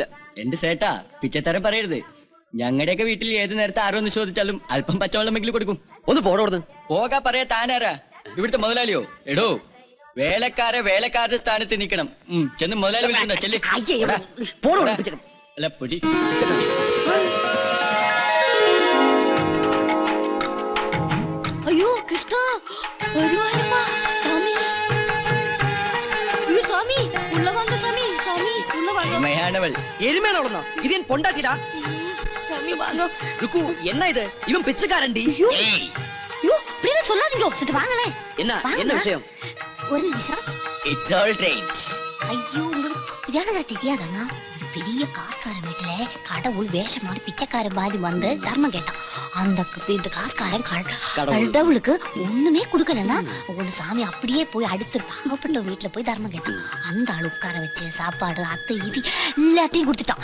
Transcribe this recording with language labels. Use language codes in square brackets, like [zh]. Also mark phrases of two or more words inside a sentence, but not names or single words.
[ml] എന്റെ സേട്ടാ, പിച്ചത്തരം പറയരുത്. ഞങ്ങളുടെയൊക്കെ വീട്ടിൽ ഏത് നേരത്തെ ആരോന്ന് ചോദിച്ചാലും അല്പം പച്ചവെള്ളമെങ്കിലും കൊടുക്കും. ഒന്ന് പോടോടുന്നു പോകാ പറയാ. താനാരാ? ഇവിടുത്തെ മുതലാളിയോ? എടോ, വേലക്കാരുടെ സ്ഥാനത്ത് നിക്കണം. ചെന്ന് മുതലാളി വിളിക്കണ്ടോ? ചെല്ലി അല്ല പൊടി. [ta] ஐயோ கிருஷ்ணா, வருவாருப்பா சாமி. ஐயோ சாமி, உள்ள வாங்க சாமி. சாமி உள்ள வாங்க. [ml] എരുമയാണവൾ. എരുമയാണോളന്നോ? ഇത് ഞാൻ പൊണ്ടാട്ടിടാ. [ta] சாமி வாங்க. ருக்கு, என்ன இது? இவன் பிச்சைக்காரன்டி. ஐயோ ஐயோ, அப்படியே சொல்லாதீங்க. சரி வாங்களே. என்ன என்ன விஷயம்? ஒரு நிமிஷம். [en] It's all right. [ta] ஐயோ, உங்களுக்கு இதானதா தெரியாதண்ணா? பெரிய காஸ்காரன் வீட்டுல கடவுள் வேஷம் மாதிரி பிச்சைக்காரன் மாதிரி வந்து தர்மம் கேட்டான். அந்த இந்த காஸ்காரன் கடவுளுக்கு ஒண்ணுமே கொடுக்கலன்னா ஒரு சாமி அப்படியே போய் அடுத்து பாகப்பட்ட வீட்டுல போய் தர்மம் கேட்டான். அந்த ஆள் உட்கார வச்சு சாப்பாடு அத்தை இது எல்லாத்தையும் கொடுத்துட்டான்.